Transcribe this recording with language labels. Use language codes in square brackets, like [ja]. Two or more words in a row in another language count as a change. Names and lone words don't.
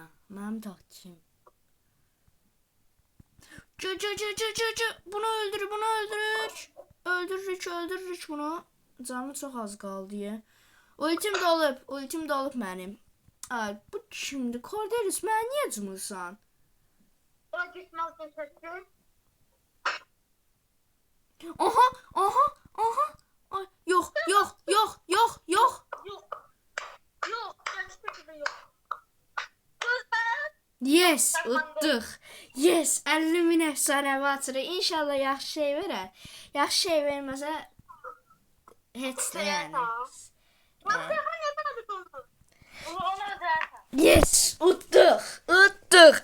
[az] Mənim taktikim. Bunu öldürür. Öldürürük bunu. Canı çox az qaldı deyə. Ultim dolub mənim. Ay, bu kimdir? Cordelius, mənə niyə cumursan? O gitmez teşekkür. Aha. Ay, yox. [tr] Yok. Gerçekten yok. [az] Yes, utduq. Yes, 50 min efsanəvi açırıq. İnşallah yaxşı şey verər. Yaxşı şey verməsə heç də yəni. Yes, utduq.